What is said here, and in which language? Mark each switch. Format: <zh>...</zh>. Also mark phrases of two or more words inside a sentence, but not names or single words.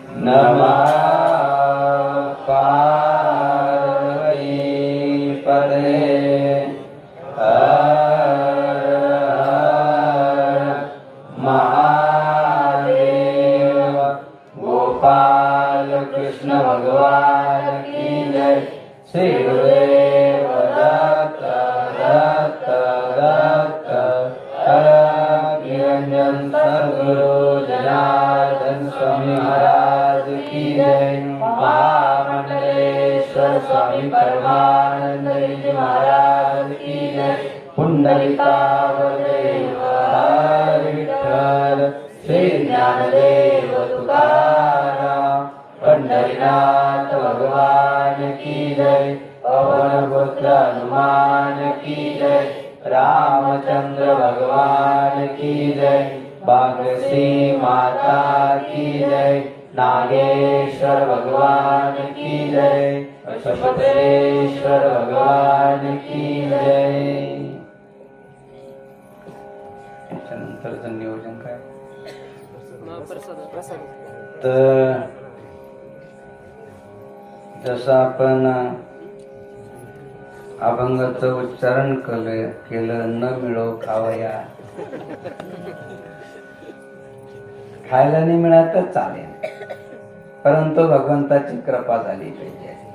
<sa>नमः पार्वती पतये हर महादेव।</sa> <hi>गोपाल कृष्ण भगवान की जय। श्री गुरुदेव दत्त दत्त दत्त निरंजन सद्गुरु जनार्दन स्वामी महाराज की जय। महामंडलेश्वर स्वामी परमानंद जी महाराज की जय।</hi> <mr>पुंडलिकावदेव हरि विठ्ठल।</mr> <hi>श्री ज्ञानदेव तुकाराम पंढरीनाथ भगवान की जय। पवन पुत्र हनुमान की जय। रामचंद्र भगवान की जय। बागसी माता की जय। नागेश्वर भगवान की जय। पशुपतेश्वर भगवान की जय।</hi> <mr>त्याच्यानंतरचं नियोजन काय तर जसं आपण अभंगाचं उच्चारण केलं न मिळो खावया, खायला नाही मिळालं तर चालेल, परंतु भगवंताची कृपा झाली पाहिजे.</mr>